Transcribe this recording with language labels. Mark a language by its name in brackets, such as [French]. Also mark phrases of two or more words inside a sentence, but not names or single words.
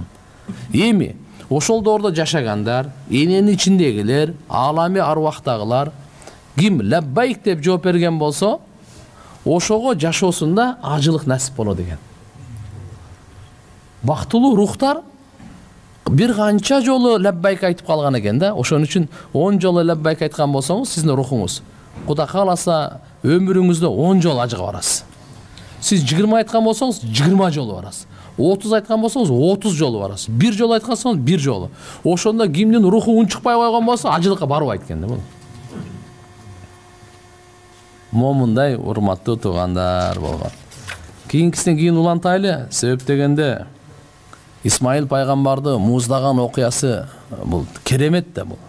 [Kyrgyz] Эми ошол доордо жашагандар, эненин ичиндегилер, алами аруактагылар ким лаббайк деп жооп берген болсо, ошого жашоосунда ажылык насип болот экен. Бактылуу рухтар бир канча жолу лаббайк айтып калган экен да. Ошон үчүн 10 жолу лаббайк айткан болсоңуз, сиздин рухуңуз Кудай кааласа өмүрүңүздө 10 жолу ажыга барасыз. Сиз 20 айткан болсоңуз 20 жолу барасыз. 30 айткан болсоңуз 30 жолу барасыз. 1 жолу айткансаңыз 1 жолу. Ошондо кимдин руху унчукпай койгон болсо ажылыкка барбайт экен да бул. Момундай урматтуу туугандар болгон. Кийинкисинен кийин улантайлы. Себеп дегенде Исмаил пайгамбарды муздаган окуясы бул керемет да бул.